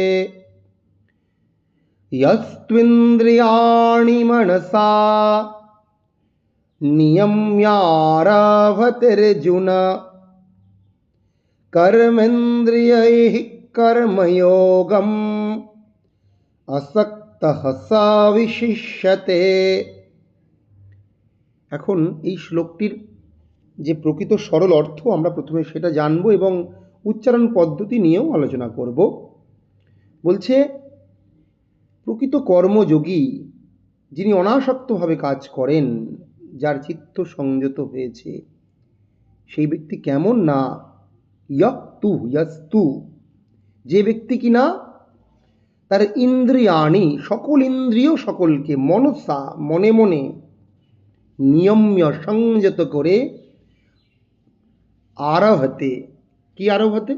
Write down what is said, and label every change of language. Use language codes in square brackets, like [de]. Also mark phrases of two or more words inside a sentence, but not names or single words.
[sa] यस्त्विन्द्रियाणि मनसा नियम्यारभतेऽर्जुन कर्मेन्द्रियैः कर्मयोगम् असक्तः स विशिष्यते। [bn] এখন এই শ্লোকটির যে প্রকৃত সরল অর্থ আমরা প্রথমে সেটা জানব এবং উচ্চারণ পদ্ধতি নিয়েও আলোচনা করব। বলছে প্রকৃত কর্মযোগী যিনি অনাসক্তভাবে কাজ করেন, যার চিত্ত সংযত হয়েছে, সেই ব্যক্তি কেমন না ইয়াস্তু, যে ব্যক্তি কিনা তার ইন্দ্রিয়াণি, সকল ইন্দ্রিয় সকলকে মনসা মনে মনে নিয়ম্য সংযত করে আরভতে, কি আরভতে?